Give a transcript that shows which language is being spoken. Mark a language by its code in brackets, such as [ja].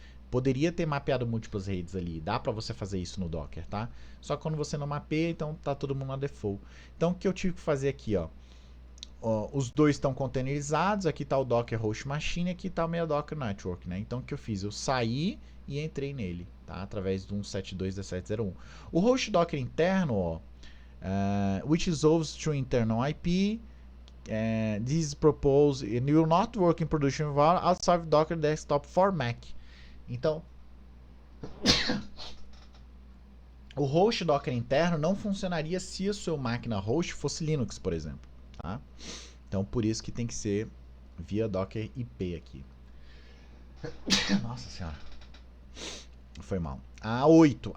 [pt] Poderia ter mapeado múltiplas redes ali. Dá para você fazer isso no Docker, tá? Só que quando você não mapeia, então tá todo mundo na default. Então o que eu tive que fazer aqui, ó? Os dois estão containerizados, aqui está o Docker Host Machine, aqui está o meu Docker Network, né? Então o que eu fiz? Eu saí e entrei nele, tá? Através do 172.17.0.1. O host Docker interno, ó, [en] which resolves to internal IP, this is proposed and will not work in production environment outside Docker Desktop for Mac. [pt] Então, o host Docker interno não funcionaria se a sua máquina host fosse Linux, por exemplo. Tá? Então, por isso que tem que ser via Docker IP aqui. Nossa senhora. Foi mal. 8.